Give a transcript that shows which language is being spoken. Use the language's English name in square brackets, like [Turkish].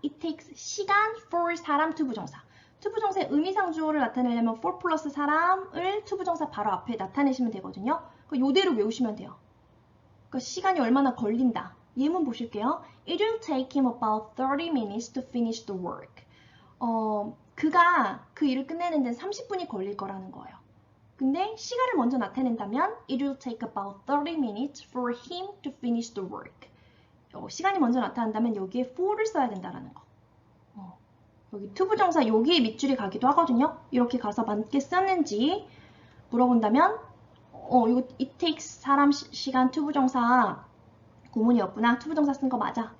[Korean] it takes 시간 for 사람 투부정사. 투부정사의 의미상 주어를 나타내려면 for 플러스 사람을 투부정사 바로 앞에 나타내시면 되거든요. 요대로 외우시면 돼요. 그러니까 시간이 얼마나 걸린다. 예문 보실게요. [English] It will take him about 30 minutes to finish the work. [Korean] 그가 그 일을 끝내는 데는 30분이 걸릴 거라는 거예요. 근데 시간을 먼저 나타낸다면 [English] It will take about 30 minutes for him to finish the work. [Korean] 시간이 먼저 나타난다면 여기에 for를 써야 된다는 거. 여기 투부정사 여기에 밑줄이 가기도 하거든요. 이렇게 가서 맞게 썼는지 물어본다면 이거 it takes 사람 시간 투부정사 구문이었구나. 투부정사 쓴 거 맞아.